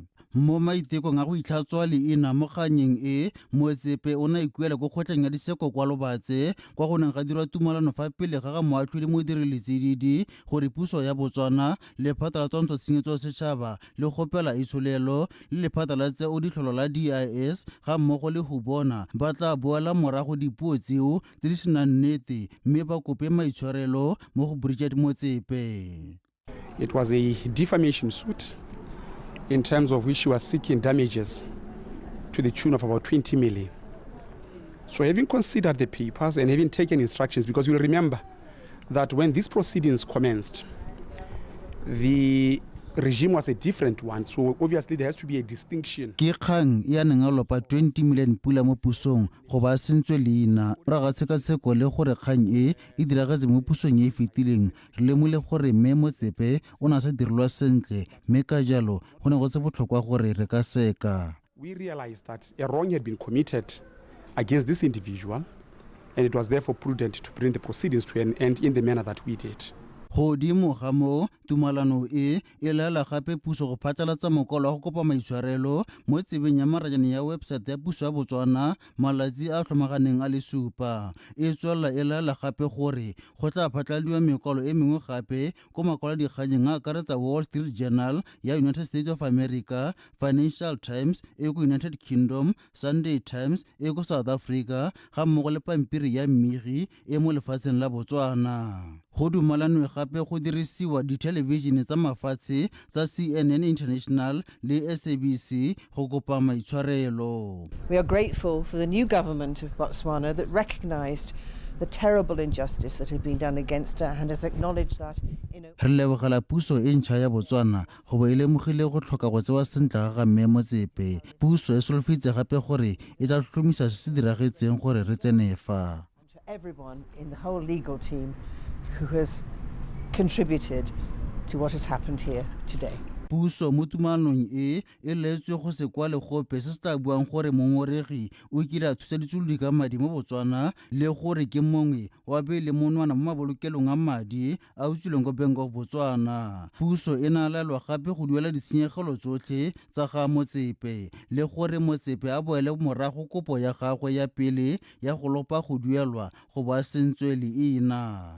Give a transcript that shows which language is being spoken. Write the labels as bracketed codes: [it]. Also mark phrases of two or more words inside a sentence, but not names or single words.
[tn] Mo maitekong a go itlhatswa leina mo kganyeng e Motsepe o na ikuela go kgotlang ya ditsheko kwa lobatse kwa go neng ga dirwa tumalano fa pele ga moatlhodi modiriletsedidi gore puso ya Botswana lephata la twantsho tshenyetso setšhaba le gopela itsholelo le lephata la tseo ditlholo la DIS ga mmogo le Hubona ba tla boela morago dipuo tseo tse di senang nnete mme ba kope maitshwarelo mo go Bridget Motsepe. [en] It was a defamation suit in terms of which she was seeking damages to the tune of about 20 million. So having considered the papers and having taken instructions, because you'll remember that when these proceedings commenced, the regime was a different one, so obviously there has to be a distinction. [tn] Ke kgang ya neng a lopa 20 million pula mo pusong go ba sentswe leina ra ga tshekatsheko le gore kgang e diragetse mo pusong e fetileng re lemole gore mme Motsepe o na sa direlwa sentle mme ka jalo go ne go se botlhokwa gore re ka seka. [en] We realized that a wrong had been committed against this individual and it was therefore prudent to bring the proceedings to an end in the manner that we did. [tn] Godimo ga mo tumalano e laela gape puso go phatlalatsa mokolo wa go kopa maitshwarelo mo tsebeng ya marajane ya website ya puso ya Botswana malatsi a tlhomaganeng a le supa e tswela e laela gape gore go tla phatladiwa mekolo e mengwe gape go makwala dikganyeng a akaretsa Wall Street Journal ya United States of America, Financial Times e go United Kingdom, Sunday Times e go South Africa ga mmogo le pampiri ya mmigi e mo lefatsheng la Botswana. Go dumalanwe gape go dirisiwa dithelebishene tsa mafatshe tsa CNN International le SABC go kopa maitshwarelo. [en] We are grateful for the new government of Botswana that recognized the terrible injustice that had been done against her and has acknowledged that [tn] re lebogela puso e ntšha ya Botswana go ba e lemogile go tlhoka go tsewa sentle ga mme Motsepe. Puso e solofitse gape gore e tla tlhomisa se se diragetseng gore re tsene fa. [en] Everyone in the whole legal team who has contributed to what has happened here today. [tn] Puso mo tumanong e leetswe go se kwa legope se se tla buang gore mongoregi o kile a thusa ditsolodi ka madi mo Botswana le gore ke mongwe wa pele monwana mo mabolokelong a madi a utswileng go Bank of Botswana. Puso e na laelwa gape go duela ditshenyegelo tsotlhe tsa ga Motsepe le gore Motsepe a boele morago kopo ya gagwe ya pele ya go lopa go duelwa go ba sentswe leina.